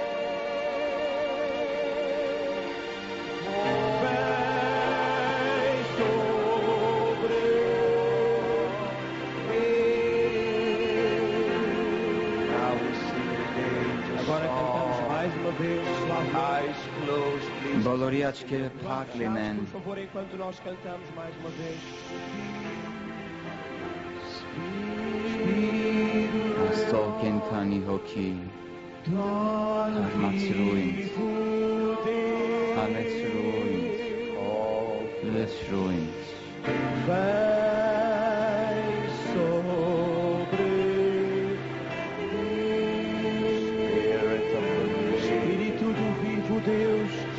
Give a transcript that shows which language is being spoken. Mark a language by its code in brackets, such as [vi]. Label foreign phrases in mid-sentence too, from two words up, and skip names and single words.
[pt] Agora cantamos mais uma vez. [en] Eyes closed, please. [hy] բոլորի աչքերը փակ լինեն, [pt] Por favor, enquanto nós cantamos mais uma vez. [hy] Աստծո կենդանի հոգի, թարմացրու ինձ, հալեցրու ինձ, լցրու ինձ, [pt] Vai sobre Espírito do vivo Deus,